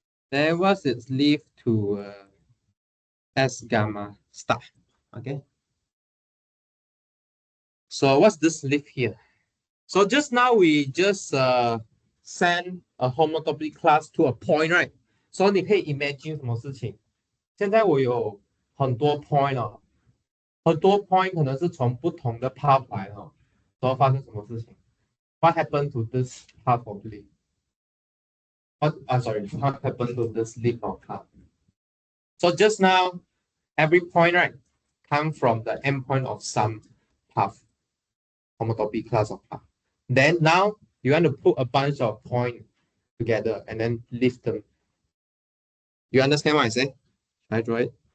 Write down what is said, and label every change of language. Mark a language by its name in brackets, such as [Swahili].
[English] Then what's its lift to S gamma star? Okay. So what's this lift here? So just now we just send a homotopy class to a point, right? [Chinese] So 你可以 imagine 什么事情？现在我有很多 point 哦，很多 point 可能是从不同的 path 来哦，然后发生什么事情 ？ [English] What happened to this path of leaf? What happened to this leaf of path? So just now, every point, right, come from the endpoint of some path, homotopy class of path. Then now you want to put a bunch of points together and then lift them. You understand what I say? I draw it.